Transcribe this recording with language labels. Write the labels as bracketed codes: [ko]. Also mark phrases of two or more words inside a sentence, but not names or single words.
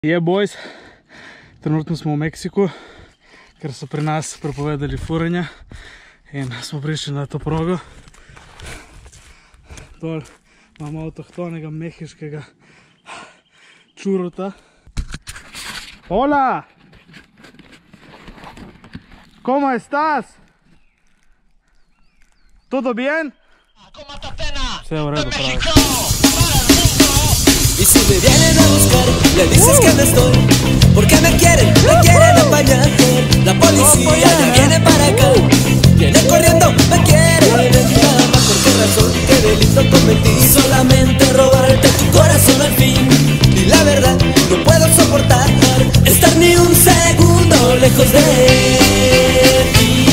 [sl] Boys, trenutno smo v Meksiku, ker so pri nas prepovedali furanje in smo prišli na to progo. Dol imamo avtohtonega mehiškega čurota. [es] Hola! ¿Cómo estás? ¿Todo bien? [sl] Vse v redu, pravi. [es] Y si me vienen a buscar, le dices que no estoy, porque me quieren apañar. La policía ya viene para acá, viene corriendo, me quieren nada más. ¿Por qué razón? ¿Qué delito cometí? Solamente robarte tu corazón al fin. Y la verdad, no puedo soportar estar ni un segundo lejos de ti.